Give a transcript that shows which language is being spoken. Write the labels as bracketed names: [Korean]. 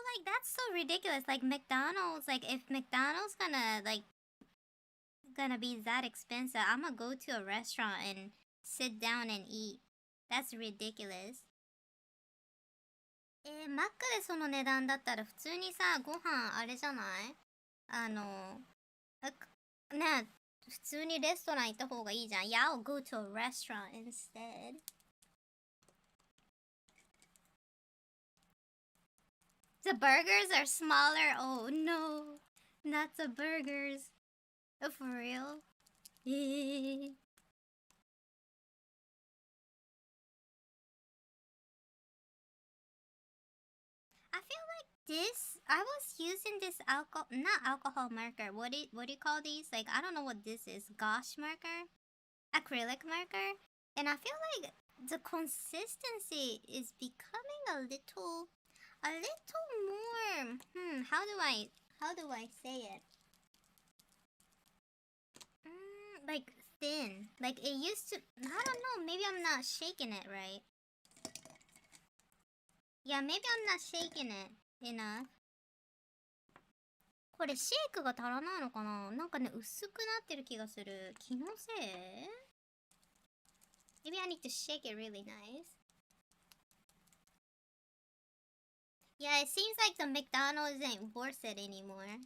[English] like that's so ridiculous. Like McDonald's, like if McDonald's gonna be that expensive, I'm gonna go to a restaurant and sit down and eat. That's ridiculous. [Japanese] マックでその値段だったら普通にさ、ご飯あれじゃない？ね、普通にレストラン行った方がいいじゃん。 [English] Yeah, I'll go to a restaurant instead. The burgers are smaller. Oh no, not the burgers. Oh, for real? I feel like I was using this not alcohol marker. What do you call these? Like, I don't know what this is. Gosh marker? Acrylic marker? And I feel like the consistency is becoming a little more. How do I say it? Like thin. Like it used to. I don't know. Maybe I'm not shaking it right. Yeah, maybe I'm not shaking it enough. [Japanese] これシェイクが足らないのかな？なんかね、薄くなってる気がする。気のせい？ [English] Maybe I need to shake it really nice. Yeah, it seems like the McDonald's ain't worth it anymore.